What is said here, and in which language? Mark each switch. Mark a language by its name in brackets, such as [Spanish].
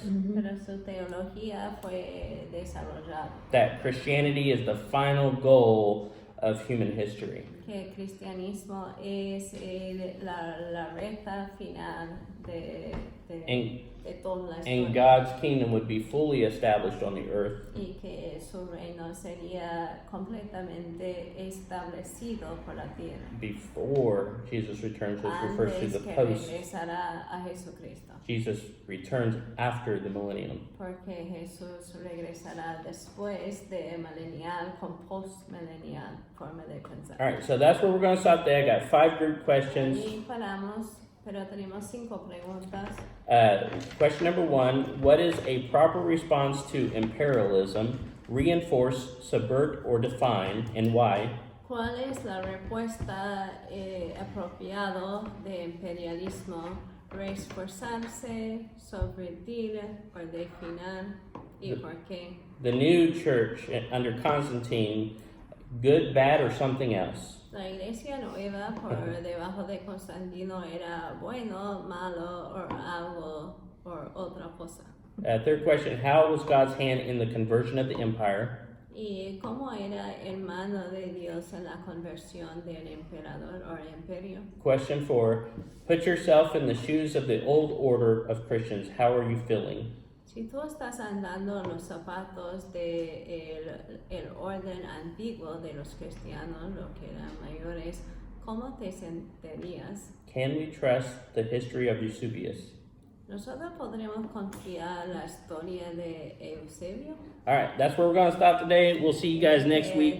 [Spanish] Pero su teología fue desarrollada. [English] That Christianity is the final goal of human history. [Spanish] Que el cristianismo es la recta final de toda la [English] And [Spanish] historia. [English] God's kingdom would be fully established on the earth [Spanish] Y que su reino sería completamente establecido por la tierra. [English] before Jesus returns, which refers to [Spanish] Antes [English] the [Spanish] que [English] post. [Spanish] regresará a Jesucristo. [English] Jesus returns after the millennium. [Spanish] Porque Jesús regresará después de milenial con postmilenial forma de pensar. [English] All right, so that's where we're going to stop today. I got 5 group questions. [Spanish] Y paramos, pero tenemos 5 preguntas. [English] Question number 1, what is a proper response to imperialism? Reinforce, subvert, or define, and why? [Spanish] ¿Cuál es la respuesta apropiada de imperialismo? Reforzarse, subvertir o definir y por qué. [English] The new church under Constantine, good, bad, or something else? [Spanish] La iglesia nueva por debajo de Constantino era bueno, malo o algo o otra cosa. [English] Third question, how was God's hand in the conversion of the empire? [Spanish] ¿Y cómo era el mano de Dios en la conversión del emperador o imperio? [English] Question 4, put yourself in the shoes of the old order of Christians. How are you feeling? [Spanish] Si tú estás andando en los zapatos de el orden antiguo de los cristianos, lo que eran mayores, ¿cómo te sentirías? [English] Can we trust the history of Eusebius? [Spanish] ¿Nosotros podremos confiar la historia de Eusebio? [English] All right, that's where we're going to stop today. We'll see you guys next week.